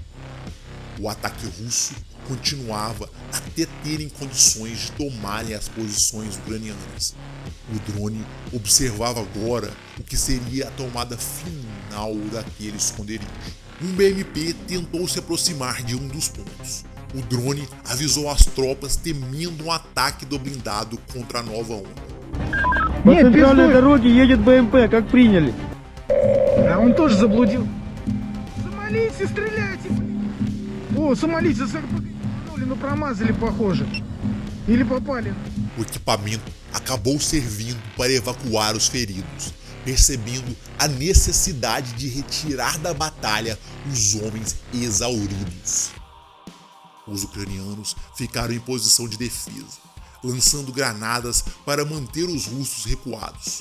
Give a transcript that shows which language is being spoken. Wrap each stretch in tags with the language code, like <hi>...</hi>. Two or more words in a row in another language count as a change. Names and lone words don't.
<pt>O ataque russo continuava até terem condições de tomarem as posições ucranianas. O drone observava agora o que seria a tomada final daquele esconderijo. Um BMP tentou se aproximar de um dos pontos. O drone avisou as tropas temendo um ataque do blindado contra a nova onda.</pt> <ru>По центральной дороге едет БМП, как приняли. А он тоже заблудил. Сомалийцы, стреляйте! О, сомалийцы с РПГ, но промазали, похоже. Или попали.</ru> <pt>O equipamento acabou servindo para evacuar os feridos, percebendo a necessidade de retirar da batalha os homens exauridos. Os ucranianos ficaram em posição de defesa, lançando granadas para manter os russos recuados.</pt>